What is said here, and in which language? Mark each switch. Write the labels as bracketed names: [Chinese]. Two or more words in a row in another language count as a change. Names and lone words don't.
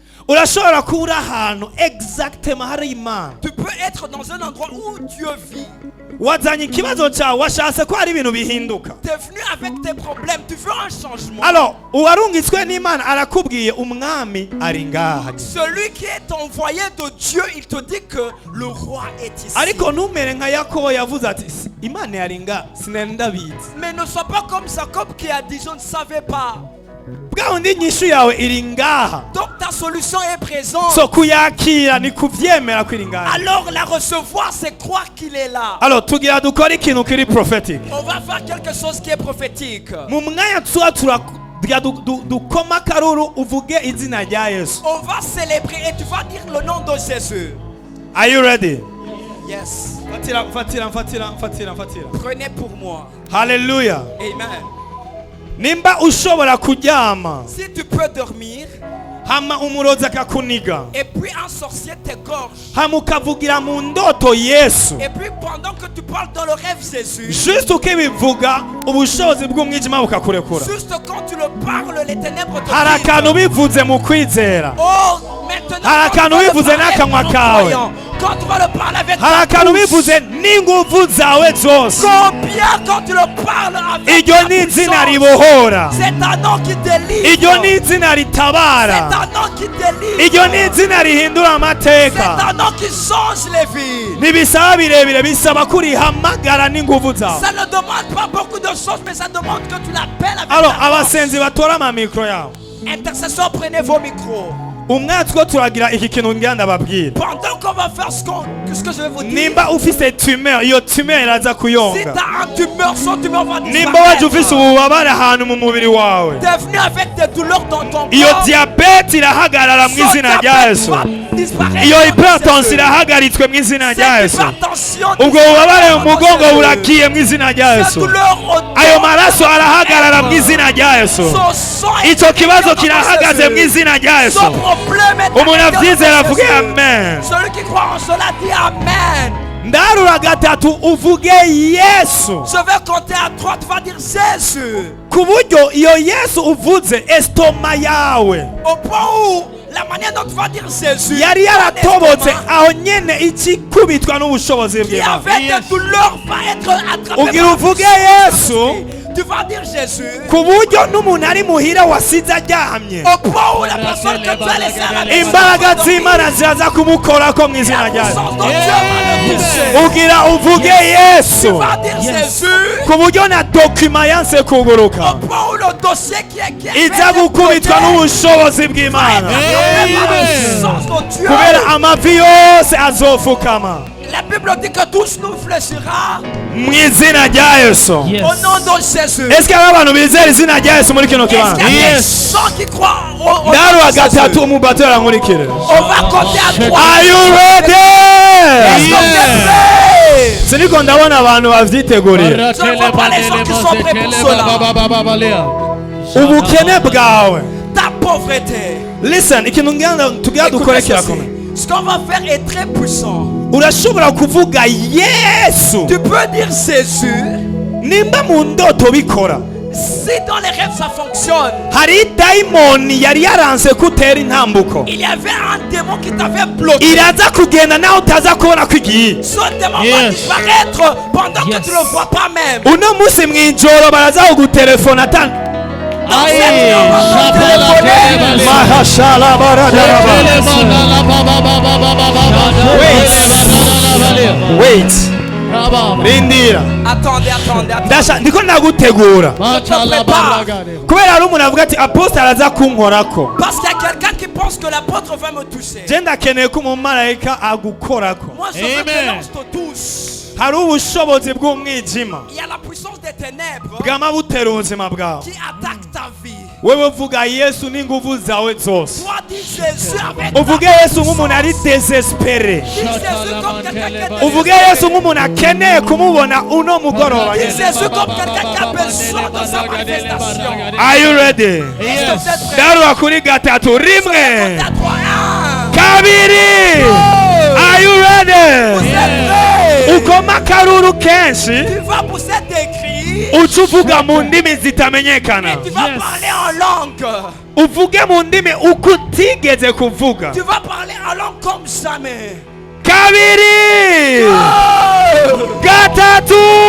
[Rundi] urashobora kuba ahantu exactement hari Imana. [French] Tu peux être dans un endroit où Dieu vit. [Rundi] Wazanye ikibazo cyawe washatse ko hari ibintu bihinduka. [French] Tu es venu avec tes problèmes, tu veux un changement. [Rundi] Alors uwarungitswe n'Imana arakubwiye umwami ari ngaha. [French] Celui qui est envoyé de Dieu, il te dit que le roi est ici. [Rundi] Ariko numere nka Yakobo yavuze ati Imana yari ngaha sinari ndabizi. [French] Mais ne sois pas comme Jacob qui a dit je ne savais pas. [Rundi] Bwa undi nyishu yawe iri ngaha. [French] Donc ta solution est présente. [Rundi] So kuyakira ni kuvyemera ko iri ngaha. [French] Alors la recevoir, c'est croire qu'il est là. [Rundi] Alors tugira dukora ikintu kiri prophetic. [French] On va faire quelque chose qui est prophétique. [Rundi] Mu mwanya tuba dukoma karuru uvuge izina rya Yesu. [French] On va célébrer et tu vas dire le nom de Jésus. [English] Are you ready? Yes. [Rundi] Fatira. [French] Prenez pour moi. Hallelujah. Amen. [Rundi] Nimba ushobora kuryama [French] Si tu peux dormir [Rundi] hama umurozi akakuniga [French] et puis un sorcier t'égorge [Rundi] hama ukavugira mu ndoto Yesu [French] et puis pendant que tu parles dans le rêve Jésus, [Rundi] juste ukibivuga ubushobozi bw'umwijima bukakurekura. [French] juste quand tu le parles, les ténèbres te [Rundi] Hari [French] quittent. [Rundi] akantu bivuze mu kwizera. [French] Oh, maintenant [Rundi] Hari [French] quand tu [Rundi] akantu [French] vas le [Rundi] bivuze [French] parler [Rundi] n'akanwa [French] avec ton [Rundi] kawe. [French] croyant, quand tu vas le parler avec [Rundi] Hari [French] ta [Rundi] akantu [French] bouche, [Rundi] bivuze n'inguvu zawe zose. [French] combien quand tu le parles avec [Rundi] Iryo [French] ta [Rundi] ni izina [French] puissance, [Rundi] ribohora. [French] c'est un nom qui délivre, [Rundi] Iryo ni izina [French] c'est [Rundi] ritabara. [French] un nom qui délivre, [Rundi] Iryo ni izina rihindura [French] c'est [Rundi] amateka. [French] un nom qui change les vies. [Rundi] Ntibisaba birebire, bisaba kurihamagara n'inguvu zawe. [French] Ça ne demande pas beaucoup de choses, mais ça demande que tu l'appelles avec Alors ta force. [Rundi] abasenzi batora amamikro yabo. [French] Intercesseurs, prenez vos micros. [Rundi] Umwatsi ko turagira iki kintu ngira ndababwira. [French] Pendant qu'on va faire ce que je vais vous dire, [Rundi] Nimba ufise tumeur, iyo tumeur iraza [French] si [Rundi] kuyonga. [French] tu as un tumeur, son tumeur va [Rundi] Nimba waje ufise [French] disparaître. [Rundi] ububabare ahantu mu mubiri wawe, [French] Tu es venu avec des douleurs dans ton [Rundi] iyo [French] corps. [Rundi] diabete irahagarara mu [French] Son [Rundi] izina rya [French] diabète [Rundi] Yesu. [French] va disparaître [Rundi] Iyo [French] dans [Rundi] hypertension [French] Jésus. [Rundi] irahagaritswe mu izina rya [French] Cette [Rundi] Yesu. [French] hypertension [Rundi] Ubwo [French] disparaît [Rundi] bubabare [French] dans [Rundi] mu mugongo [French] Jésus. [Rundi] burakiye mu izina rya [French] Cette [Rundi] Yesu. [French] douleur au [Rundi] Ayo [French] dos [Rundi] maraso arahagarara mu izina rya Yesu. [French] Son sang est [Rundi] Icyo kibazo [French] dans [Rundi] kirahagaze mu [French] Jésus. [Rundi] izina rya Yesu. [French] Son problème est [Rundi] Umuntu [French] arrêté dans [Rundi] avyizera avuge [French] Jésus. [Rundi] amen. [French] Celui qui croit en cela dit Amen. [Rundi] Ndarura gatatu uvuge Yesu. [French] Je vais compter à 3, tu vas dire Jésus. [Rundi] Ku buryo iyo Yesu uvuze estoma yawe [French] Au point où la manière dont tu vas dire Jésus, [Rundi] yari [French] ton [Rundi] yaratobotse [French] estomac [Rundi] aho nyene ikikubitwa n'ubushobozi [French] qui [Rundi] bw'Imana. [French] avait des douleurs va être attrapé [Rundi] Ugira [French] par [Rundi] uvuge [French] le [Rundi] Yesu [French] tu vas dire Jésus. [Rundi] ku buryo n'umuntu ari muhira wasize aryamye [French] Au point où la personne que tu as laissée à la maison [Rundi] imbaraga [French] va [Rundi] z'Imana [French] dormir. [Rundi] ziraza kumukorako mu izina [French] La [Rundi] rya Yesu. [French] puissance de Dieu va le toucher. [Rundi] Ugira uvuge Yesu [French] Tu vas dire Jésus. [Rundi] ku buryo na dokima yanse kuguruka [French] Au point où le dossier qui est [Rundi] iza gukubitwa n'ubushobozi bw'Imana [French] Dieu. [Rundi] kubera amavi yose azofukama [French] La Bible dit que tout nous fléchira [Rundi] mu izina rya Yesu. [French] au nom de Jésus. Est-ce qu'il y a [Rundi] abantu bizera izina rya Yesu muri kino [French] Est-ce [Rundi] kibanza? [French] qu'il y a des gens qui croient au nom [Rundi] Ndaruha [French] de Jésus? [Rundi] gatatu umubato arankurikire. [French] On va compter à 3. [English] Are you ready? [French] Est-ce que vous êtes prêts? [Rundi] Siniko ndabona abantu bavyiteguriye. [French] Je ne vois pas les gens qui sont prêts pour cela. [Rundi] Ubukene bwawe. [French] Ta pauvreté. [Rundi] Listen, ikintu ngenda tugira [French] Écoutez [Rundi] dukore [French] ceci. [Rundi] kirakomeye. [French] Ce qu'on va faire est très puissant. [Rundi] Urashobora kuvuga Yesu [French] Tu peux dire Jésus. [Rundi] nimba mu ndoto bikora. [French] Si dans les rêves ça fonctionne, [Rundi] Hari daimoni yari yaranse kutera intambuko. [French] il y avait un démon qui t'avait bloqué. [Rundi] Iraza kugenda nawe utaza kubona ko igiye. [French] Ce démon va disparaître pendant que tu ne le vois pas même. [Rundi] Uno musi mw'ijoro baraza kugutelefona atan. Mahashala baradaraba. [English] Wait. [Rundi] Rindira. [French] Attendez. [Rundi] Ndasha ndiko nagutegura. Kubera ari umuntu avuga ati apostle araza kunkorako. [French] Parce qu'il y a quelqu'un qui pense que l'apôtre va me toucher. [Rundi] Je ndakeneye ko umumarayika agukorako. [French] Moi je veux que l'ange te touche. [Rundi] Hari ubushobozi bw'umwijima [French] Il y a la puissance des ténèbres [Rundi] bwama butera ubuzima bwawe. [French] qui attaque ta vie. [Rundi] Wewe vuga Yesu n'inguvu zawe zose. [French] Toi dis Jésus avec ta [Rundi] Uvuge Yesu nk'umuntu ari désespéré. [French] Dis Jésus comme quelqu'un qui est [Rundi] Uvuge Yesu nk'umuntu akeneye kumubona uno mugoroba. [French] Dis Jésus comme quelqu'un qui a besoin de sa manifestation. [English] Are you ready? [French] Est-ce que vous êtes prêts? [Rundi] Daruha kuri gatatu rimwe [French] Comptez à 3. 1. [Rundi] kabiri. [English] Are you [French] Vous [English] ready? [French] êtes prêts? [Rundi] Ukoma akaruru kenshi [French] Tu vas pousser tes cris [Rundi] uca uvuga mu ndimi zitamenyekana. [French] et tu vas parler en langue. [Rundi] uvuge mu ndimi uko utigeze kuvuga. [French] Tu vas parler en langue comme jamais. [Rundi] Kabiri gatatu